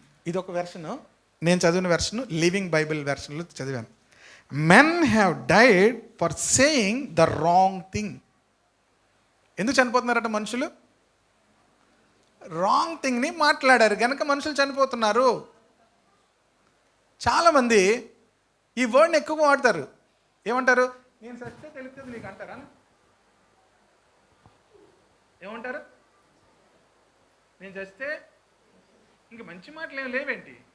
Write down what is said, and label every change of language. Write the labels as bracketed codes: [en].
[te] ఇది ఒక వెర్షను, నేను చదివిన వెర్షను లివింగ్ బైబిల్ వెర్షన్లో చదివాను. [en] Men have died for saying the wrong thing. [te] ఎందుకు చనిపోతున్నారట మనుషులు? రాంగ్ థింగ్ని మాట్లాడారు కనుక మనుషులు చనిపోతున్నారు. చాలామంది ఈ వర్డ్ని ఎక్కువ వాడతారు. ఏమంటారు? నేను సస్తే తెలుస్తుంది నీకు అంటారా? ఏమంటారు? నేను చేస్తే ఇంక మంచి మాటలు ఏమి లేవేంటి?